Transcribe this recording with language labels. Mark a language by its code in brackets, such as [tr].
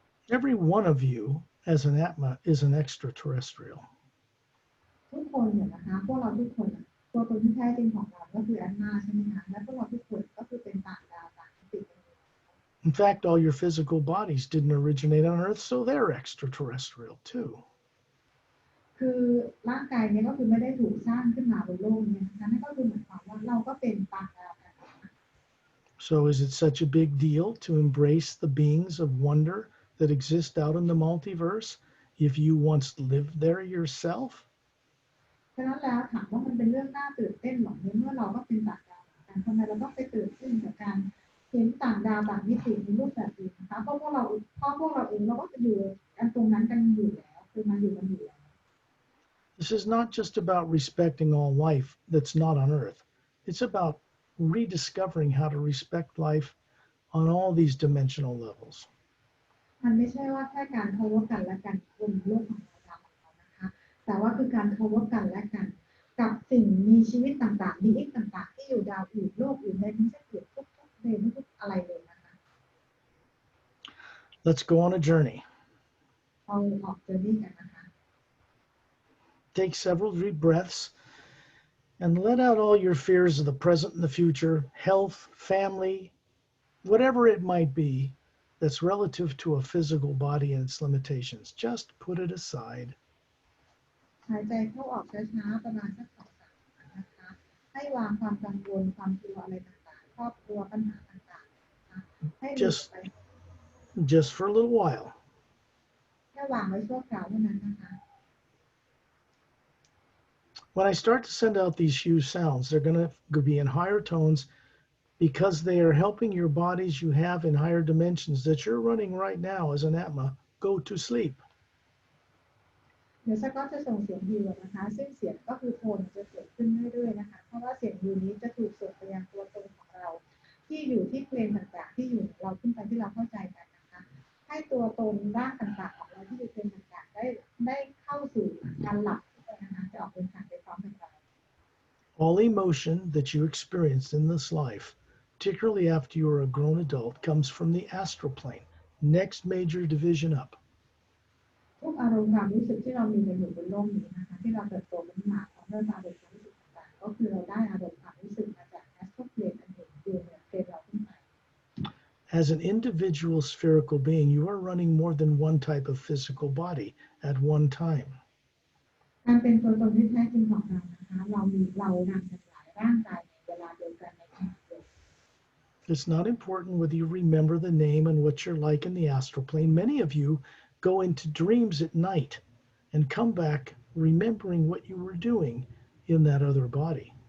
[en] Every one of you as an Atma is an extraterrestrial. [th] ทุกคนเนี่ยนะคะพวกเราทุกคนตัวตนที่แท้จริงของเราก็คือแอนนาใช่ไหมคะและพวกเราทุกคนก็คือเป็นต่างดาวต่างมิติ [en] In fact, all your physical bodies didn't originate on Earth, so they're extraterrestrial too. [th] คือร่างกายเนี่ยก็คือไม่ได้ถูกสร้างขึ้นมาบนโลกนี้นะคะนั่นก็คือหมายความว่าเราก็เป็นต่างดาวกัน [en] So is it such a big deal to embrace the beings of wonder that exist out in the multiverse if you once lived there yourself? [th] ฉะนั้นแล้วถามว่ามันเป็นเรื่องน่าตื่นเต้นหรอเมื่อเราก็เป็นต่างดาวกันทำไมเราต้องไปตื่นเต้นกับการเห็นต่างดาวต่างมิติในรูปแบบอื่นนะคะเพราะพวกเราเองเราก็จะอยู่กันตรงนั้นกันอยู่แล้วคือมาอยู่กันอยู่แล้ว [en] This is not just about respecting all life that's not on Earth. It's about rediscovering how to respect life on all these dimensional levels. [th] มันไม่ใช่ว่าแค่การเคารพกันและกันบนโลกของเรานะคะแต่ว่าคือการเคารพกันและกันกับสิ่งมีชีวิตต่างๆมีเอกต่างๆที่อยู่ดาวอื่นโลกอื่นในไม่ใช่เกิดทุกเรื่องทุกอะไรเลยนะคะ [en] Let's go on a journey. [th] เอาออกเจอนี่กันนะคะ [en] Take several deep breaths and let out all your fears of the present and the future, health, family, whatever it might be that's relative to a physical body and its limitations. Just put it aside. [th] หายใจเข้าออกช้าๆประมาณสัก2-3 ครั้งนะคะให้วางความกังวลความกลัวอะไรต่างๆครอบครัวปัญหาต่างๆนะคะให้หลุดไป [en] Just for a little while. [th] แค่วางไว้ชั่วคราวเท่านั้นนะคะ [en] When I start to send out these huge sounds, they're going to be in higher tones because they are helping your bodies you have in higher dimensions that you're running right now as an Atma go to sleep. [th] เดี๋ยวก็จะส่งเสียงฮิวนะคะซึ่งเสียงก็คือโทนจะเกิดขึ้นเรื่อยๆนะคะเพราะว่าเสียงฮิวนี้จะถูกส่งไปยังตัวตนของเราที่อยู่ที่เพลนต่างๆที่อยู่เราขึ้นไปที่เราเข้าใจกันนะคะให้ตัวตนร่างต่างๆของเราที่อยู่เพลนต่างๆได้เข้าสู่การหลับนะคะจะออกเดินทางไปพร้อมกัน [en] All emotion that you experience in this life, particularly after you are a grown adult, comes from the astral plane, next major division up. [th] ทุกอารมณ์ความรู้สึกที่เรามีกันอยู่บนโลกนี้นะคะที่เราเติบโตขึ้นมาของเรื่องราวความรู้สึกต่างๆก็คือเราได้อารมณ์ความรู้สึกมาจากแอสโตรเพลนอันหนึ่งคือเพลนเราขึ้นไป [en] As an individual spherical being, you are running more than one type of physical body at one time. [th] การเป็นตัวตนที่แท้จริงของเรานะคะเรานำหลายร่างกายในเวลาเดียวกันในขณะเดียวกัน [en] It's not important whether you remember the name and what you're like in the astral plane. Many of you go into dreams at night and come back remembering what you were doing in that other body.